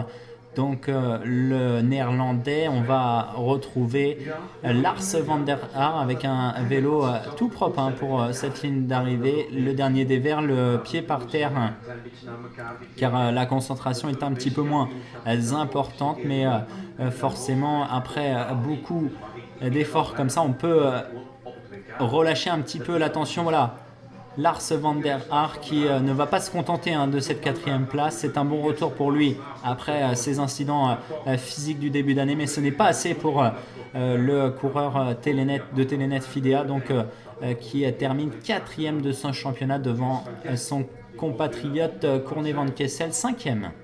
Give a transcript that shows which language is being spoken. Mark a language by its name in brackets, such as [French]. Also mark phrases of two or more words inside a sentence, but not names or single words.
[French] Donc le néerlandais, on va retrouver Lars van der Haar avec un vélo tout propre pour cette ligne d'arrivée. Le dernier des Verts, le pied par terre, car la concentration est un petit peu moins importante, mais forcément après beaucoup d'efforts comme ça, on peut relâcher un petit peu la tension. Voilà. Lars van der Haar qui ne va pas se contenter de cette 4e place. C'est un bon retour pour lui après ces incidents physiques du début d'année, mais ce n'est pas assez pour le coureur de Telenet Fidea, donc, qui termine 4e de son championnat devant son compatriote Corné van Kessel, 5e.